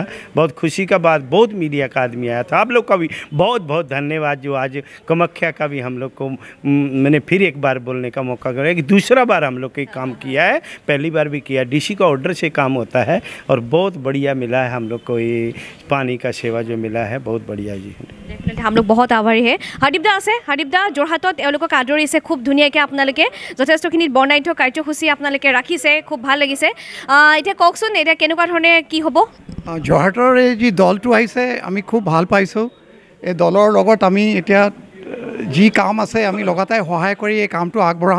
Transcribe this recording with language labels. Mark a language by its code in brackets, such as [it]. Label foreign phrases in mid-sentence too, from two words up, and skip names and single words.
[hi] बहुत खुशी का बात, बहुत मीडिया का आदमी आया था। आप लोग का भी बहुत बहुत धन्यवाद जो आज कामाख्या का भी हम लोग को मैंने फिर एक बार बोलने का मौका करा कि दूसरा बार हम लोग के काम किया है, पहली बार भी किया। डीसी का ऑर्डर से काम होता है और बहुत बढ़िया मिला है हम लोग को ये पानी का सेवा जो मिला है, बहुत बढ़िया जी। डेफिनेटली हम लोग बहुत आभारी है। [as] हरदीप दा আছে, হৰদীপ দা যোৰহাটত তেওঁলোকক আদৰিছে খুব ধুনীয়াকৈ, আপোনালোকে যথেষ্টখিনি বৰ্ণাঢ্য কাৰ্যসূচী আপোনালোকে ৰাখিছে, খুব ভাল লাগিছে। এতিয়া কওকচোন, এতিয়া কেনেকুৱা ধৰণে কি হ'ব? যোৰহাটৰ এই যি দলটো আহিছে আমি খুব ভাল পাইছোঁ। এই দলৰ লগত আমি এতিয়া যি কাম আছে আমি লগাতাৰ সহায় কৰি এই কামটো আগবঢ়াম।